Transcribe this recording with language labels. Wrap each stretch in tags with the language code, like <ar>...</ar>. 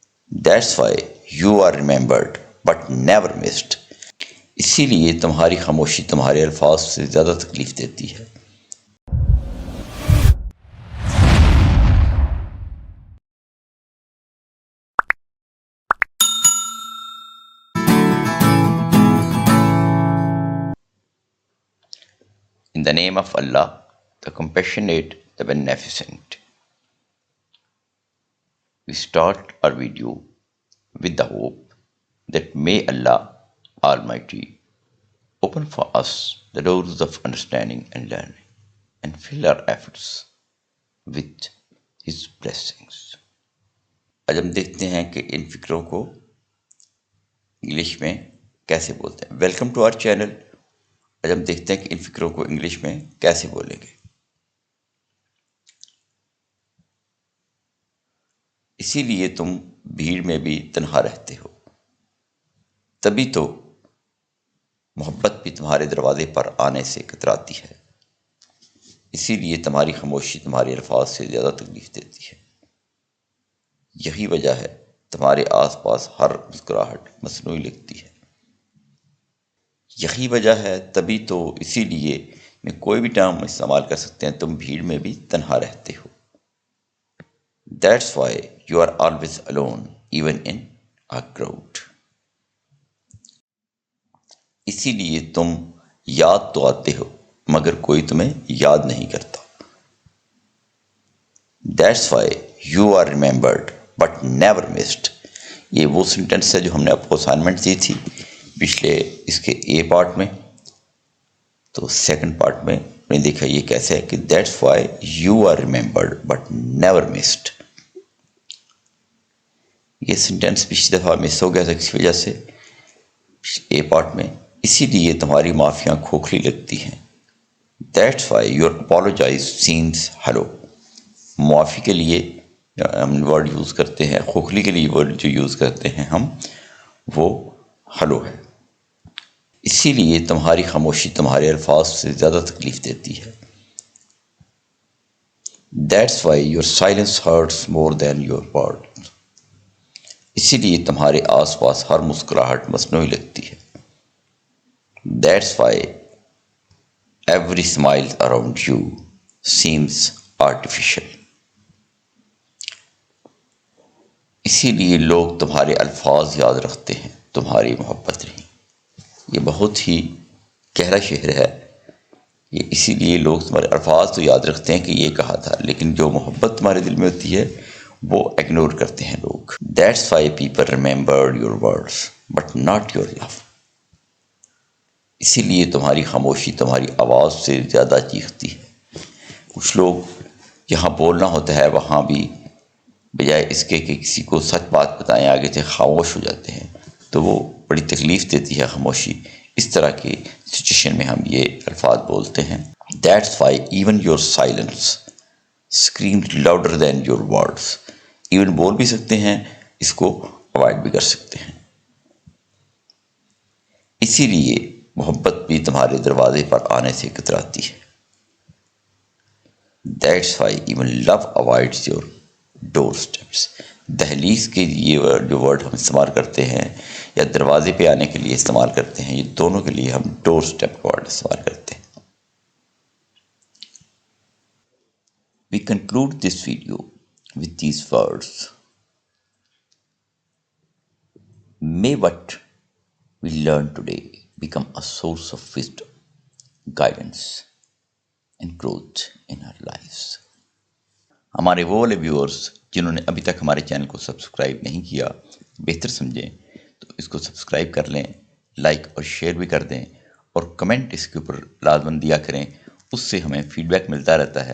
<en>That's why you are remembered but never missed.</en> <ur>اسی لیے تمہاری خاموشی تمہارے الفاظ سے زیادہ تکلیف دیتی ہے.</ur> <en>In the name of Allah, the compassionate, the beneficent. We start our video with the hope that may Allah Almighty open for us the doors of understanding and learning and fill our efforts with His blessings.</en> <ur>آج ہم دیکھتے ہیں کہ ان فکروں کو English میں کیسے بولتے ہیں. Welcome to our channel. آج ہم دیکھتے ہیں کہ ان فکروں کو انگلش میں کیسے بولیں گے. اسی لیے تم بھیڑ میں بھی تنہا رہتے ہو. تبھی تو محبت بھی تمہارے دروازے پر آنے سے کتراتی ہے. اسی لیے تمہاری خاموشی تمہارے الفاظ سے زیادہ تکلیف دیتی ہے. یہی وجہ ہے تمہارے آس پاس ہر مسکراہٹ مصنوعی لگتی ہے. یہی وجہ ہے تبھی تو اسی لیے میں کوئی بھی ٹرم استعمال کر سکتے ہیں. تم بھیڑ میں بھی تنہا رہتے ہو.</ur> <en>That's why you are always alone even in a crowd.</en> <ur>اسی لیے تم یاد تو آتے ہو مگر کوئی تمہیں یاد نہیں کرتا.</ur> <en>That's why you are remembered but never missed.</en> <ur>یہ وہ سینٹنس ہے جو ہم نے آپ کو اسائنمنٹ دی تھی پچھلے اس کے اے پارٹ میں. تو سیکنڈ پارٹ میں نے دیکھا یہ کیسے ہے کہ</ur> <en>That's why you are remembered but never missed.</en> <ur>یہ سینٹنس پچھلی دفعہ مس ہو گیا تھا کسی وجہ سے اے پارٹ میں. اسی لیے تمہاری معافیاں کھوکھلی لگتی ہیں.</ur> <en>That's why your apologize seems hollow.</en> <ur>معافی کے لیے ہم ورڈ یوز کرتے ہیں, کھوکھلی کے لیے ورڈ جو یوز کرتے ہیں ہم وہ ہلو ہے. اسی لیے تمہاری خاموشی تمہارے الفاظ سے زیادہ تکلیف دیتی ہے.</ur> <en>That's why your silence hurts more than your words.</en> <ur>اسی لیے تمہارے آس پاس ہر مسکراہٹ مصنوعی لگتی ہے.</ur> <en>That's why every smile around you seems artificial.</en> <ur>اسی لیے لوگ تمہارے الفاظ یاد رکھتے ہیں, تمہاری محبت نہیں. یہ بہت ہی گہرا شعر ہے. یہ اسی لیے لوگ تمہارے الفاظ تو یاد رکھتے ہیں کہ یہ کہا تھا, لیکن جو محبت تمہارے دل میں ہوتی ہے وہ اگنور کرتے ہیں لوگ.</ur> <en>That's why people remembered your words but not your love.</en> <ur>اسی لیے تمہاری خاموشی تمہاری آواز سے زیادہ چیختی ہے. کچھ لوگ یہاں بولنا ہوتا ہے وہاں بھی بجائے اس کے کہ کسی کو سچ بات بتائیں آگے سے خاموش ہو جاتے ہیں. تو وہ بڑی تکلیف دیتی ہے خاموشی. اس طرح کی سچویشن میں ہم یہ الفاظ بولتے ہیں.</ur> <en>That's why even your silence screamed louder than your words.</en> <ur>Even بول بھی سکتے ہیں, اس کو اوائڈ بھی کر سکتے ہیں. اسی لیے محبت بھی تمہارے دروازے پر آنے سے کتراتی ہے.</ur> <en>That's why even love avoids your doorsteps.</en> <ur>دہلیز کے یہ جو ورڈ ہم استعمال کرتے ہیں یا دروازے پہ آنے کے لیے استعمال کرتے ہیں, یہ دونوں کے لیے ہم ڈور اسٹیپ ورڈ استعمال کرتے ہیں.</ur> <en>We conclude this video with these words. May what we learn today become a source of wisdom, guidance and growth in our lives.</en> <ur>ہمارے وہ والے ویورز جنہوں نے ابھی تک ہمارے چینل کو سبسکرائب نہیں کیا, بہتر سمجھیں تو اس کو سبسکرائب کر لیں, لائک اور شیئر بھی کر دیں, اور کمنٹ اس کے اوپر لازماً دیا کریں. اس سے ہمیں فیڈ بیک ملتا رہتا ہے.</ur>